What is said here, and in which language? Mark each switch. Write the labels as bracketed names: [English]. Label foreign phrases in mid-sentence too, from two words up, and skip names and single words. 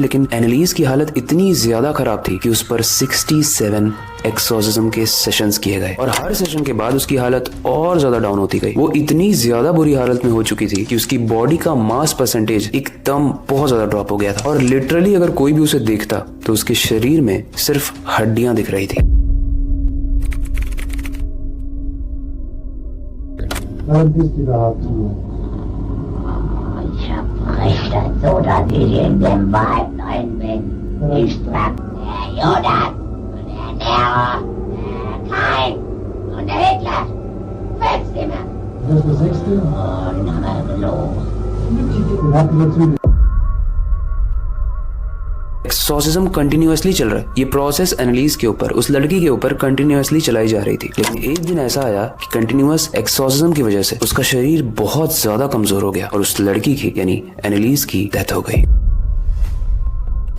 [Hindi] लेकिन एनालिस की हालत इतनी ज्यादा खराब थी कि उस पर 67 एक्सॉर्सिज्म के सेशंस किए गए, और हर सेशन के बाद उसकी हालत और ज्यादा डाउन होती गई। वो इतनी ज्यादा बुरी हालत में हो चुकी थी कि उसकी बॉडी का [English] mass percentage [Hindi] एकदम बहुत ज्यादा ड्रॉप हो गया था, और लिटरली अगर कोई भी उसे देखता तो उसके शरीर में सिर्फ हड्डियां दिख रही थी। [German] Ich habe so, dass ich in dem Wald rein bin. Ich trage der Jonas und der Nero, der Kain und der Hitler. 5 immer. Das ist der 6. Oh, den haben wir gelogen. [English] exorcism continuously [Hindi] चल रहा है। ये प्रोसेस एनालिस के ऊपर, उस लड़की के ऊपर कंटिन्यूअसली चलाई जा रही थी। लेकिन एक दिन ऐसा आया कि [English] continuous exorcism [Hindi] की वजह से उसका शरीर बहुत ज्यादा कमजोर हो गया, और उस लड़की की यानी एनालिस की डेथ हो गई।